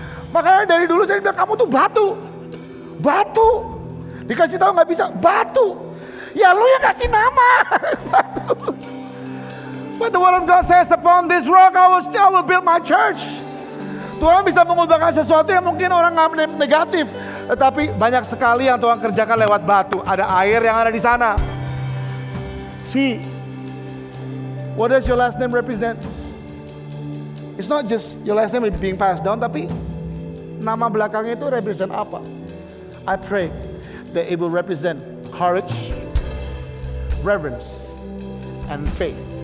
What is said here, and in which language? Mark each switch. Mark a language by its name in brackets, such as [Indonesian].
[Indonesian] Makanya dari dulu saya bilang, kamu tuh batu. Dikasih tahu nggak bisa, batu. Ya lu yang kasih nama. Batu. [English] But the word of God says, upon this rock I will build my church. [Indonesian] Tuhan bisa mengubahkan sesuatu yang mungkin orang nggak negatif, tetapi banyak sekali yang Tuhan kerjakan lewat batu. Ada air yang ada di sana. [English] See, what does your last name represent? It's not just your last name being passed down, [Indonesian] tapi nama belakangnya itu represent apa? [English] I pray that it will represent courage, reverence, and faith.